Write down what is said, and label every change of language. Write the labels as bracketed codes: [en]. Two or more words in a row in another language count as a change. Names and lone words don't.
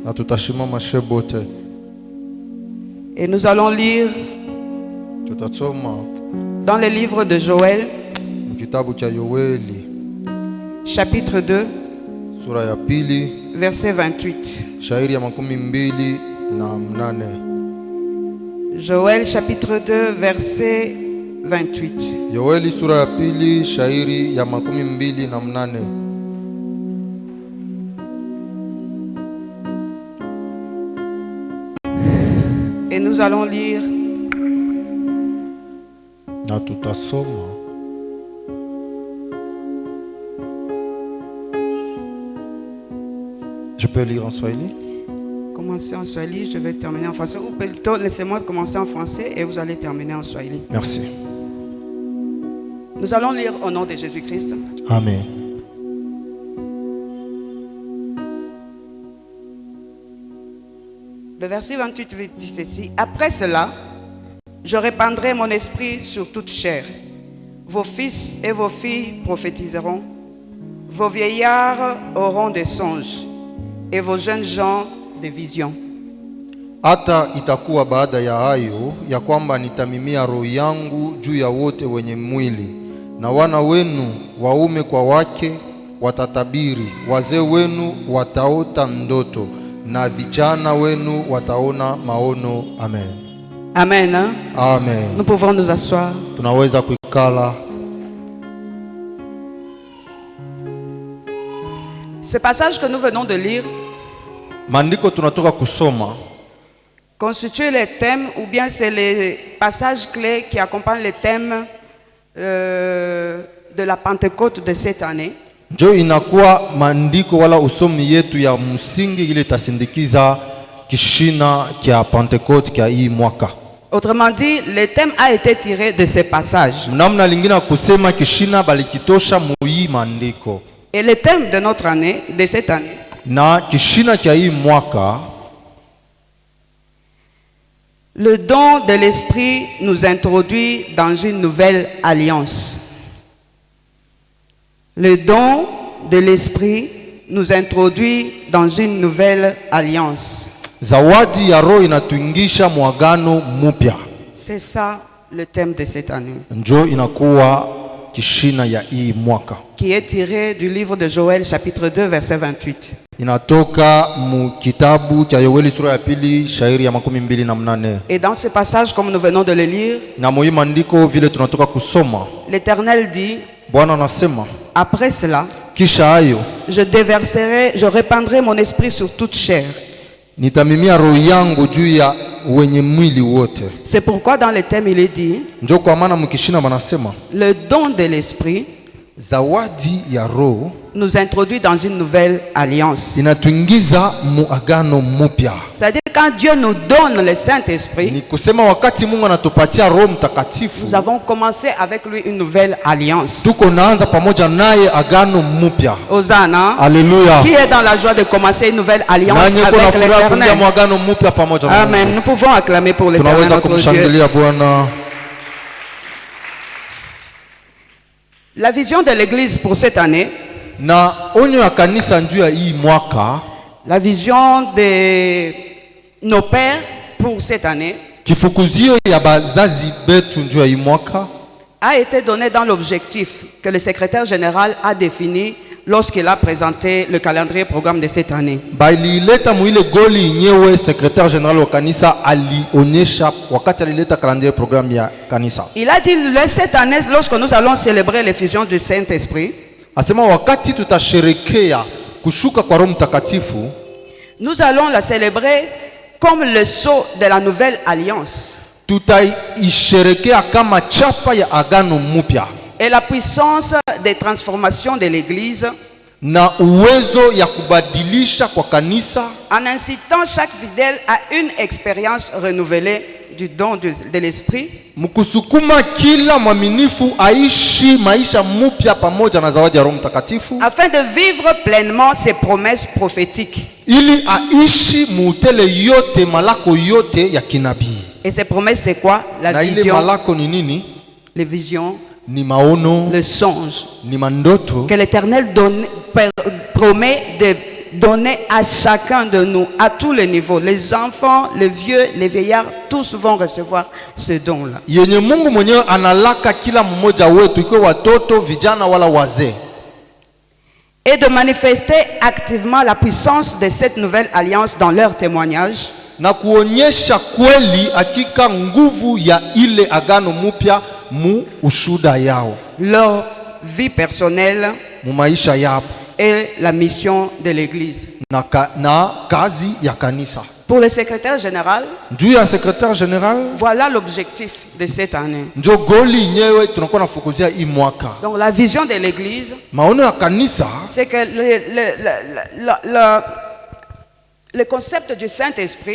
[fr] Et nous allons lire dans le livre de Joël, chapitre 2, verset 28. Joël chapitre 2, verset 28. [sw] Yoeli sura ya pili shairi ya 28. [fr] Et nous allons lire [sw] na tutasoma. [fr] Je peux lire en swahili? Commencer en swahili, je vais terminer en français. Ou plutôt, laissez-moi commencer en français et vous allez terminer en swahili. Merci. Nous allons lire au nom de Jésus-Christ. Amen. Le verset 28 dit ceci. Après cela, je répandrai mon esprit sur toute chair. Vos fils et vos filles prophétiseront. Vos vieillards auront des songes et vos jeunes gens des visions. [sw] Hata itakuwa baada ya hayo ya kwamba nitamimia roho yangu juu ya wote wenye mwili, na wana wenu waume kwa wake watatabiri, wazee wenu wataota ndoto, na vijana wenu wataona maono. [fr] Amen. Amen. Hein? Amen. Nous pouvons nous asseoir. [sw] Tunaweza kuikala. [fr] Ce passage que nous venons de lire [sw] Mandiko tunatoka kusoma [fr] constitue les thèmes, ou bien c'est les passages clés qui accompagnent les thèmes de la Pentecôte de cette année. [sw] Njo inakuwa mandiko wala usomi yetu ya msingi ile tasindikiza kishina kia Pentecote kia hii mwaka. [fr] Autrement dit, le thème a été tiré de ces passages. [sw] Namna lingine kusema kishina balikitosha muyi mandiko. [fr] Et le thème de notre année, de cette année, [sw] na kishina kia hii mwaka, [fr] le don de l'esprit nous introduit dans une nouvelle alliance. Le don de l'esprit nous introduit dans une nouvelle alliance. [sw] Zawadi ya roho inatuingisha mwagano mupya. [fr] C'est ça le thème de cette année. [sw] Njo inakuwa kishina ya hii mwaka. [fr] Qui est tiré du livre de Joël chapitre 2 verset 28. [sw] Inatoka mu kitabu cha Yoeli sura ya pili shairi ya 28. [fr] Et dans ce passage, comme nous venons de le lire, [sw] na muyi mandiko vile tunatoka kusoma, [fr] l'Éternel dit, [sw] Bwana anasema, [fr] après cela, [sw] kisha hayo [fr] je répandrai mon esprit sur toute chair. [sw] Nitamimia roho yangu juu ya wenye mwili wote. [fr] C'est pourquoi dans le thème il est dit, [sw] njo kwa maana mkishina wanasema, [fr] le don de l'esprit [sw] zawadi ya roho [fr] nous introduit dans une nouvelle alliance. [sw] Inatuingiza muagano mupya. [fr] C'est-à-dire quand Dieu nous donne le Saint-Esprit, [sw] ni kusema wakati Mungu anatupatia Roho Mtakatifu, [fr] nous avons commencé avec lui une nouvelle alliance. [sw] Tuko naanza pamoja naye agano mupya. [fr] Hosanna. Alléluia. Qui est dans la joie de commencer une nouvelle alliance avec l'Éternel? Amen. Nous pouvons acclamer pour l'Éternel notre Dieu. La vision de l'Église pour cette année, [sw] na onyo ya kanisa njuu ya hii mwaka, [fr] la vision de nos pères pour cette année, [sw] kifukuzio ya bazazi betu njuu ya hii mwaka, [fr] a été donnée dans l'objectif que le secrétaire général a défini lorsqu'il a présenté le calendrier programme de cette année. [sw] Bailileta muile goli nyewe [fr] secrétaire général [sw] wa kanisa alionyesha wakati alileta [fr] calendrier programme [sw] ya kanisa. [fr] Il a dit cette année, lorsque nous allons célébrer l'effusion du Saint-Esprit, [sw] Asema wakati tutasherekea kushuka kwa Roho Mtakatifu, [fr] nous allons la célébrer comme le sceau de la nouvelle alliance. [sw] tutaisherekea kama chapa ya agano mpya [fr] Et la puissance des transformations de l'Église, [sw] na uwezo ya kubadilisha kwa kanisa, [fr] en incitant chaque fidèle à une expérience renouvelée du don de l'Esprit, [sw] mkusukuma kila mwaminifu aishi maisha mpya pamoja na zawadi ya Roho Mtakatifu, [fr] afin de vivre pleinement ses promesses prophétiques. [sw] ili aishi muutele yote malako yote ya kinabii. [fr] Et ces promesses, c'est quoi? La [sw] Na ile [fr] vision, [sw] malako ni nini? [fr] les visions, [sw] Ni maono, [fr] le songe [sw] ni mandoto [fr] que l'Éternel promet de donner à chacun de nous, à tous les niveaux. Les enfants, les vieux, les vieillards, tous vont recevoir ce don-là. [sw] yenye Mungu mwenyewe analaka kila mmoja wetu, ikiwa watoto, vijana wala wazee, [fr] Et de manifester activement la puissance de cette nouvelle alliance dans leur témoignage, [sw] na kuonyesha kweli hakika nguvu ya ile agano mpya mu ushuda yao, [fr] leur vie personnelle [sw] mu maisha yao [fr] et la mission de l'Église. [sw] na kazi ya kanisa. [fr] Pour le secrétaire général, [sw] Juu ya [fr] secrétaire général, voilà l'objectif de cette année. [sw] njo goli nyewe tunakuwa nafukuzia hii mwaka. [fr] Donc la vision de l'Église, [sw] Maono ya kanisa [fr] c'est que le concept du Saint-Esprit